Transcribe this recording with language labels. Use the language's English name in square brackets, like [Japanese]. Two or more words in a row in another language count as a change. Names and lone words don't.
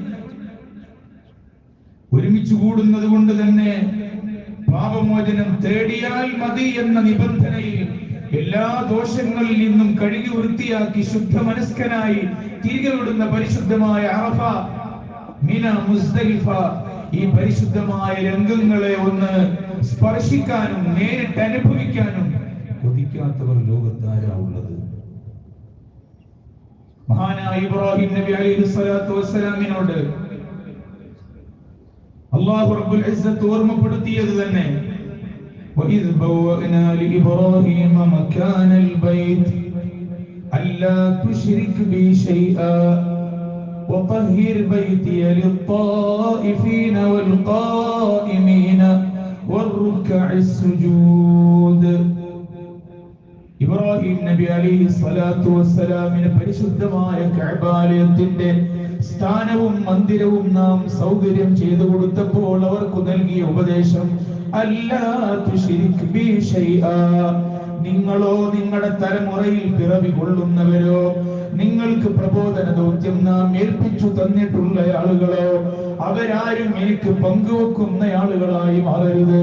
[Malayalam] ഒരുമിച്ച് കൂടുന്നത് കൊണ്ട് തന്നെ പാപമോചനം തേടിയാൽ മതി എന്ന നിബന്ധനയിൽ എല്ലാ ദോഷങ്ങളിൽ നിന്നും കഴുകി വൃത്തിയാക്കി ശുദ്ധ മനസ്കനായി തിരികെ വിടുന്ന പരിശുദ്ധമായ അറഫ, മിന, മുസ്ദലിഫ, ഈ പരിശുദ്ധമായ രംഗങ്ങളെ ഒന്ന് സ്പർശിക്കാനും നേരിട്ട് അനുഭവിക്കാനും കൊതിക്കാത്തവർ ലോകത്താരാ ഉള്ളത്? മഹാനായ ഇബ്രാഹിം നബി [Arabic] عليه الصلاة والسلام [Malayalam] അല്ലാഹു [Arabic] رب العزة [Malayalam] ഓർമ്മപ്പെടുത്തിയത് തന്നെ [Arabic] وَإِذْ بَوَّأْنَا لِإِبْرَاهِيمَ مَكَانَ الْبَيْتِ أَلَّا تُشْرِكْ بِي شَيْئًا وَطَهِّرْ بَيْتِيَ لِلطَّائِفِينَ وَالْقَائِمِينَ وَالرُّكَّعِ السُّجُودِ. [Malayalam] ഇബ്രാഹിം നബി [Arabic] عليه الصلاة والسلام [Malayalam] പരിശുദ്ധമായ കഅബാലയത്തിന്റെ സ്ഥാനവും മന്ദിരവും നാം സൗകര്യം ചെയ്തു കൊടുത്തപ്പോൾ അവർക്ക് നൽകിയ ഉപദേശം, [Arabic] ألا تشرك بي شيئا, [Malayalam] നിങ്ങളോ നിങ്ങളുടെ തലമുറയിൽ പിറവി കൊള്ളുന്നവരോ നിങ്ങൾക്ക് പ്രബോധന ദൗത്യം നാം ഏൽപ്പിച്ചു തന്നിട്ടുള്ള ആളുകളോ അവരാരും എനിക്ക് പങ്കുവെക്കുന്ന ആളുകളായി മാറരുത്.